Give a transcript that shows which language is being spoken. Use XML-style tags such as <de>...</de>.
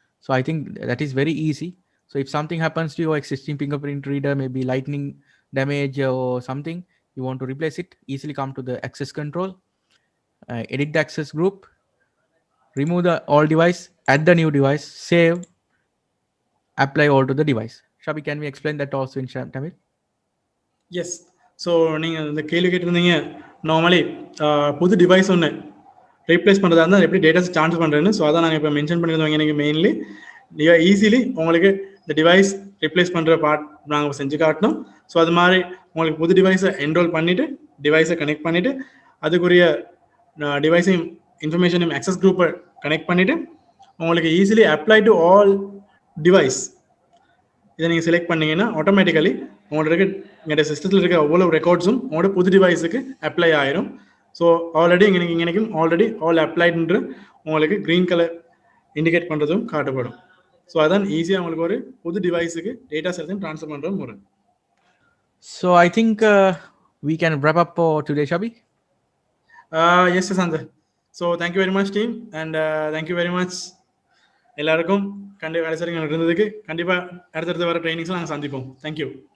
<en>So I think that is very easy. So if something happens to your existing fingerprint reader, maybe lightning damage or something, you want to replace it, easily come to the access control, edit the access group, remove the all device, add the new device, save, apply all to the device. Shabi, can we explain that also in Tamil? Yes.</en> <ta>So நீங்கள் இந்த கேள்வி கேட்டிருந்தீங்க, normally புது device ஒன்று replace பண்ணுறதா இருந்தால் எப்படி datas transfer பண்ணுறேன்னு. ஸோ அதான் நாங்கள் இப்போ மென்ஷன் பண்ணியிருந்தோம். எனக்கு மெயின்லி ஈஸிலி உங்களுக்கு இந்த டிவைஸ் ரிப்ளேஸ் பண்ணுற பார்ட் நாங்கள் செஞ்சு காட்டினோம். ஸோ அது மாதிரி உங்களுக்கு புது டிவைஸை என்ரோல் பண்ணிவிட்டு டிவைஸை கனெக்ட் பண்ணிவிட்டு அதுக்குரிய டிவைஸையும் இன்ஃபர்மேஷனையும் ஆக்சஸ் குரூப்பை கனெக்ட் பண்ணிவிட்டு உங்களுக்கு easily apply to all device இதை நீங்கள் செலக்ட் பண்ணீங்கன்னா ஆட்டோமேட்டிக்கலி உங்களோட எங்களோட சிஸ்டத்தில் இருக்க அவ்வளோ ரெக்கார்ட்ஸும் உங்களோட புது டிவைஸுக்கு அப்ளை ஆயிரும். ஸோ ஆல்ரெடி இங்கனைக்கும் ஆல்ரெடி ஆல் அப்ளைடுன்ற உங்களுக்கு க்ரீன் கலர் இண்டிகேட் பண்ணுறதும் காட்டப்படும். ஸோ அதான் ஈஸியாக உங்களுக்கு ஒரு புது டிவைஸுக்கு டேட்டா எல்லாத்தையும் ட்ரான்ஸ்ஃபர் பண்ணுற முறை.</ta> <en>So I think we can wrap up for today, Shabi. Yes Asant.</en> <ta>So</ta> <en>thank you very much team, and thank you very much</en> <ta>எல்லாருக்கும் கண்டிப்பாக இருந்ததுக்கு. கண்டிப்பாக அடுத்தடுத்து வர ட்ரைனிங்ஸ்லாம் நாங்கள் சந்திப்போம். தேங்க்யூ.</ta>